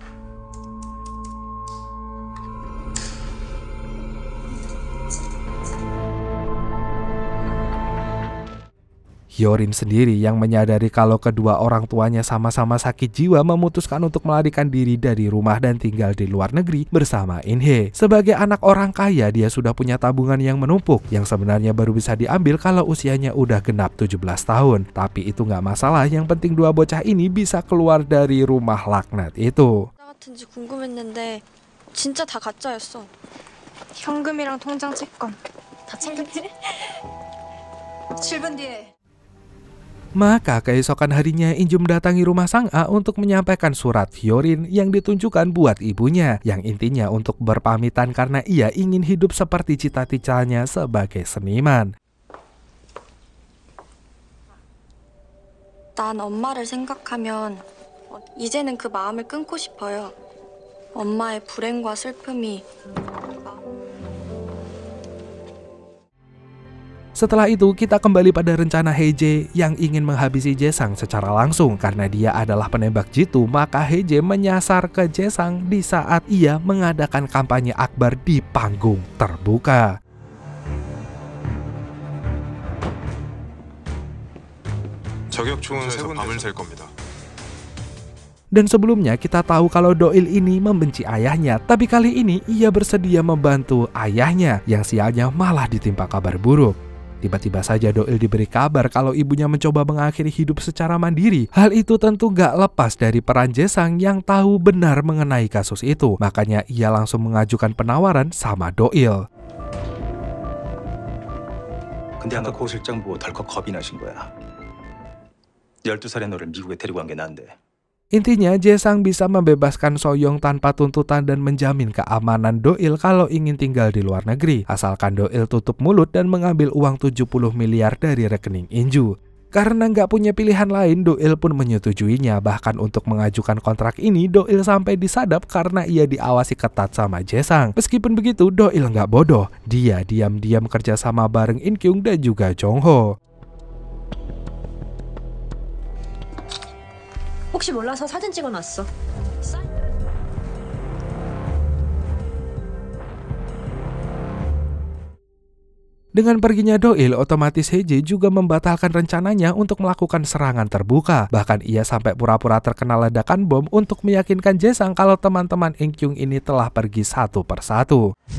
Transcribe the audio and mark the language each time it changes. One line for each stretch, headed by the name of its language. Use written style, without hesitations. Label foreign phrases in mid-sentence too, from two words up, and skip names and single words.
Indonesian: Hyorin sendiri yang menyadari kalau kedua orang tuanya sama-sama sakit jiwa memutuskan untuk melarikan diri dari rumah dan tinggal di luar negeri bersama In-hye. Sebagai anak orang kaya, dia sudah punya tabungan yang menumpuk yang sebenarnya baru bisa diambil kalau usianya udah genap 17 tahun. Tapi itu nggak masalah, yang penting dua bocah ini bisa keluar dari rumah laknat itu.
Korean: 같은지 궁금했는데 진짜 다 가짜였어. 현금이랑 통장 채권 다 챙겼지? 7분 뒤에.
Indonesian: Maka keesokan harinya Inju mendatangi rumah Sang-a untuk menyampaikan surat Hyorin yang ditunjukkan buat ibunya, yang intinya untuk berpamitan karena ia ingin hidup seperti cita-citanya sebagai seniman.
Korean: 난 엄마를 생각하면 이제는 그 마음을 끊고 싶어요. 엄마의 불행과 슬픔이
Indonesian: Setelah itu, kita kembali pada rencana Hye-jae yang ingin menghabisi Jae-sang secara langsung. Karena dia adalah penembak jitu, maka Hye-jae menyasar ke Jae-sang di saat ia mengadakan kampanye akbar di panggung terbuka.
Korean: 저격총에서 밤을 샐 겁니다.
Indonesian: Dan sebelumnya kita tahu kalau Do-il ini membenci ayahnya, tapi kali ini ia bersedia membantu ayahnya yang sialnya malah ditimpa kabar buruk. Tiba-tiba saja Do-il diberi kabar kalau ibunya mencoba mengakhiri hidup secara mandiri. Hal itu tentu gak lepas dari peran Jae-sang yang tahu benar mengenai kasus itu. Makanya ia langsung mengajukan penawaran sama Do-il.
Korean: 근데 아까 고 실장 보고 덜컥 겁이 나신 거야. 12살의 너를 미국에 데리고 간 게 난데.
Indonesian: Intinya, Jae-sang bisa membebaskan So-young tanpa tuntutan dan menjamin keamanan Do-il kalau ingin tinggal di luar negeri. Asalkan Do-il tutup mulut dan mengambil uang 70 miliar dari rekening Inju. Karena nggak punya pilihan lain, Do-il pun menyetujuinya. Bahkan untuk mengajukan kontrak ini, Do-il sampai disadap karena ia diawasi ketat sama Jae-sang. Meskipun begitu, Do-il nggak bodoh. Dia diam-diam kerja sama bareng In-kyung dan juga Jong-ho.
Korean: 혹시 몰라서 사진 찍어놨어.
Indonesian: Dengan perginya Do-il, otomatis Hye-jae juga membatalkan rencananya untuk melakukan serangan terbuka. Bahkan ia sampai pura-pura terkena ledakan bom untuk meyakinkan Jae-sang kalau teman-teman In-kyung ini telah pergi satu persatu.